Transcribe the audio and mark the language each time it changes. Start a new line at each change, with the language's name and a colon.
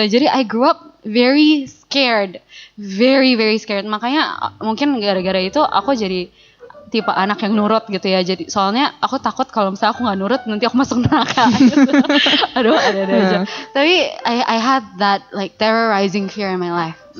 English: Jadi I grew up very scared. Very very scared.
Indonesian: Makanya mungkin gara-gara itu aku jadi tipe anak yang nurut gitu ya. Jadi soalnya aku takut kalau misalnya aku gak nurut nanti aku masuk neraka gitu. Aduh ada aja.
English: Tapi I had that like terrorizing fear in my life.